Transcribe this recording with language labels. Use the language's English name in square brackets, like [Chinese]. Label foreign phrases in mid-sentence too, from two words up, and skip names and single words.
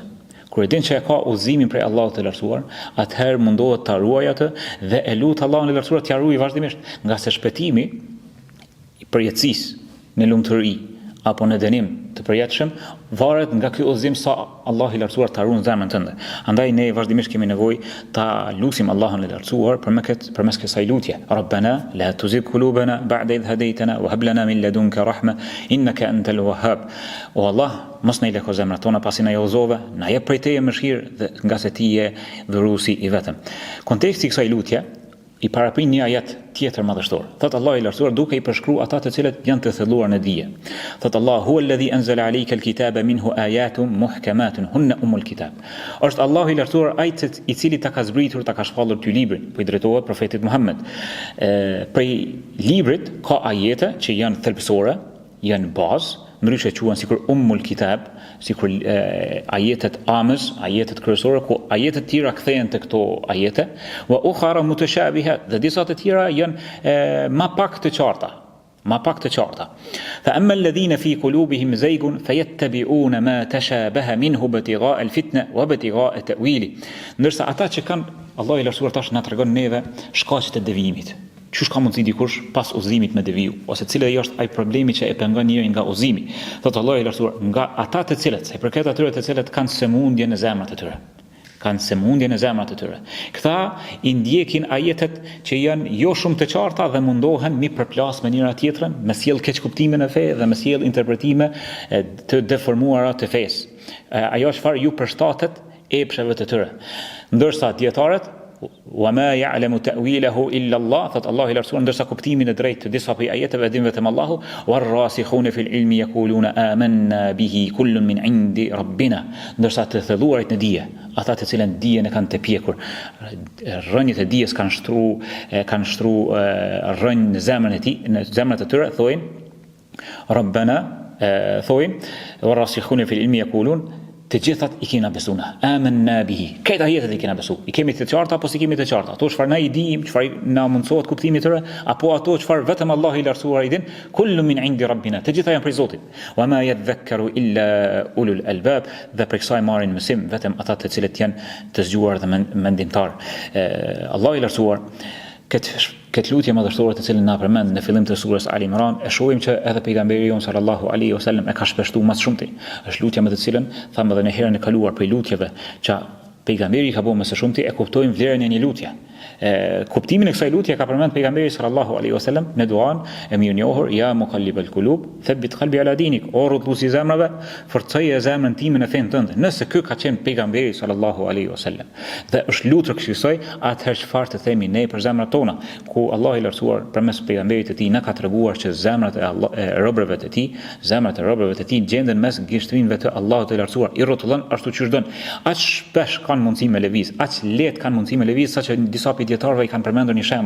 [Albanian] Kur e din që e ka udhëzimin prej Allahut të lartësuar, atëherë mundohet ta ruajë atë dhe e lut Allahun e lartësuar t'ia ruajë vazhdimisht, nga se shpëtimi i përjetësisë në lumturi apo në dënim të përjetshëm varet nga ky udhëzim sa Allahu i lartësuar ta ruan zemrën tënde. Andaj ne vazhdimisht kemi nevojë ta lutim Allahun e lartësuar përmes kësaj lutje. [Arabic] ربنا لا تزغ قلوبنا بعد إذ هديتنا وهب لنا من لدنك رحمة إنك أنت الوهاب. [Albanian] O Allah, mos na i lako zemrat tona pasi na udhëzove, na jep prej teje mëshirë dhe nga se ti je dhuruesi i vetëm. Konteksti i kësaj lutje i paraprin një ajet tjetër madhështor. Thot Allah i lartësuar duke i përshkruar ata të cilët janë të thelluar në dije. [Arabic] Thot Allah هو الذي أنزل عليك الكتاب منه آيات محكمات هن أم الكتاب. [Albanian] Është Allahu i lartësuar ai i cili ta ka zbritur, ta ka shpallur ty librin, po i drejtohet profetit Muhammed. Prej librit ka ajete që janë thelbësore, janë bazë, ndryshe quhen sikur kitab, sikur ajetet amës, ajetet kryesore, ku ajetet tjera kthehen te këto ajete, [Arabic] وأخر متشابهات, [Albanian] dhe disa të tjera janë më pak të qarta. [Arabic] فأما الذين في قلوبهم زيغ فيتبعون ما تشابه منه ابتغاء الفتنة وابتغاء تأويله. [Albanian] Ndërsa ata që kanë, Allah i lartësuar tash na tregon neve shkaqet e devijimit. Qysh ka mundësi dikush pas udhëzimit me deviju, ose cili është ai problemi që e pengon njërin nga udhëzimi. Thot Allah i lartësuar, nga ata të cilët, sa i përket atyre të cilët kanë sëmundje në zemrat e tyre. Këta i ndjekin ajetet që janë jo shumë të qarta dhe mundohen mi përplas me njëra tjetrën, me sjell keq kuptime në fe dhe me sjell interpretime të deformuara të fesë. Ajo çfarë ju përshtatet epsheve të tyre. Ndërsa dietarët [Arabic] وما يعلم تأويله إلا الله [Albanian] thot Allahu I lartësuar ndërsa kuptimin e drejtë të disa prej ajeteve din vetëm Allahu [Arabic] والراسخون في العلم يقولون آمنا به كل من عند ربنا [Albanian] ndërsa të thellhuarit në dije ata të cilën dijen e kanë të pjekur rrënjët e dijes kanë shtruar rrënjë në zemrën e tij në zemrat e tyre thojnë ربنا thojnë [Arabic] والراسخون في العلم يقولون [Albanian] të gjithat I kena besuna [Arabic] آمنا به [Albanian] këta jetët I kena besu I kemi të qarta apo si kemi të qarta ato çfarë na I dim çfarë na mundsohet kuptimi I tyre apo ato çfarë vetëm Allah I lartësuar I din [Arabic] كل من عند ربنا [Albanian] të gjitha janë prej Zotit [Arabic] وما يذكر إلا أولو الألباب [Albanian] dhe për kësaj marrin mësim vetëm ata të cilët janë të zgjuar dhe mendimtar Allah I lartësuar këtë lutje madhështore të cilën na përmend në fillim të surës Al Imran e shohim që edhe pejgamberi jon [Arabic] صلى الله عليه وسلم [Albanian] e ka shpeshtuar më shumti është lutja me të cilën thamë edhe në herën e kaluar për lutjeve që pejgamberi ka bërë më së shumti e kuptojmë vlerën e një lutje kuptimin e kësaj lutje ka përmend pejgamberi [Arabic] صلى الله عليه وسلم [Albanian] me duan e mirënjohur ja [Arabic] مقلب القلوب ثبت قلبي على دينك [Albanian] o rrotulluesi zemrave forcoje zemrën time në fen tënde nëse ky ka qenë pejgamberi [Arabic] صلى الله عليه وسلم [Albanian] dhe është lutur kësaj atëherë çfarë të themi ne për zemrat tona ku Allah I lartësuar përmes pejgamberit të tij na ka treguar që zemrat e robërve të tij zemrat e robërve të tij gjenden mes gishtrinëve të Allahut të lartësuar I rrotullon ashtu siç don aq shpesh kanë mundësi me lëviz aq lehtë kanë mundësi me lëviz saqë disa dietarëve I kanë përmendur një shembull.